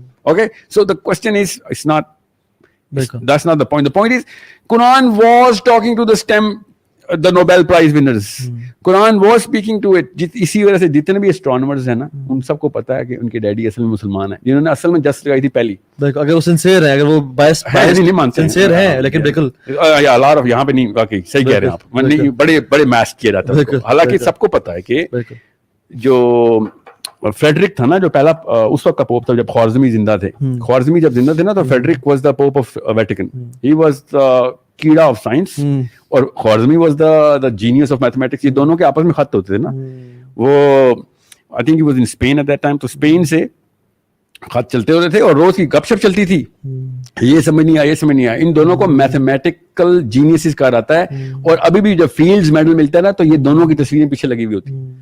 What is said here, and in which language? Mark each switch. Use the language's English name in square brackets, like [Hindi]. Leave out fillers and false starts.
[English] Okay, so the question is, that's not the point. The point is, Quran was talking to the Nobel Prize winners. Quran was speaking to it. [Urdu] اسی وجہ سے جتنے بھی astronomers ہیں نا, ان سب کو پتا ہے کہ ان کے ڈیڈی اصل میں مسلمان ہیں, جنہوں نے اصل میں جسٹ لگائی تھی پہلی. اگر وہ سنسیئر ہیں, اگر وہ بائس نہیں مانتے ہیں, سنسیئر ہیں, لیکن بالکل یہاں پہ نہیں, واقعی صحیح کہہ رہے ہیں آپ, بڑے میس کیا جاتا ہے. حالانکہ سب کو پتا ہے کہ جو فریڈرک تھا نا, جو پہلا اس وقت کا پوپ تھا جب خوارزمی زندہ تھے, خوارزمی جب زندہ تھے نا, تو [English] Frederick was the pope of Vatican. He was the کیڑا of science, اور Khwarizmi was the genius of mathematics. [Urdu] یہ دونوں کے آپس میں خط ہوتے تھے نا. وہ [English] I think he was in Spain at that time, [Urdu] تو اسپین سے خط چلتے ہوتے تھے اور روز کی گپ شپ چلتی تھی, یہ سمجھ نہیں آیا, یہ سمجھ نہیں آیا. ان دونوں کو میتھمیٹیکل جینیسز کہا جاتا ہے, اور ابھی بھی جب فیلڈز میڈل ملتا ہے نا, تو یہ دونوں کی تصویریں پیچھے لگی ہوئی ہوتی.